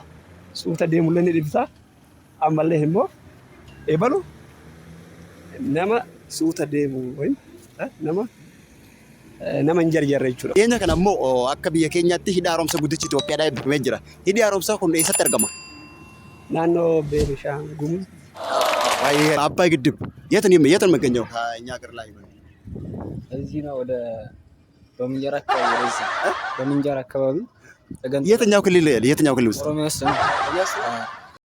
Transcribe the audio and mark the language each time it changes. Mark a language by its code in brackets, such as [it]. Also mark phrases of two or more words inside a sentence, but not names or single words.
[om] suuta deemullee ni ibsa ammallee immoo ebalu nama suuta deemu wayin nama hin jarjarre jechuudha. Dhiyeenya kana immoo akka biyya keenyaatti hidha haaromsa guddichi Itoophiyaadhaa eebbifamee jira. Hidhi haaromsaa kun eessatti argama? Naannoo Beenishaangul [am] Baay'ee Abbaay ግድብ የት ነው የሚገኘው? ከእኛ ሀገር ላይ እዚህ ነው። ወደ በምንጀራ አካባቢ ወደዚህ በምንጀራ አካባቢ የትኛው ክልል ውስጥ? ኦሮሚያ ውስጥ ነው።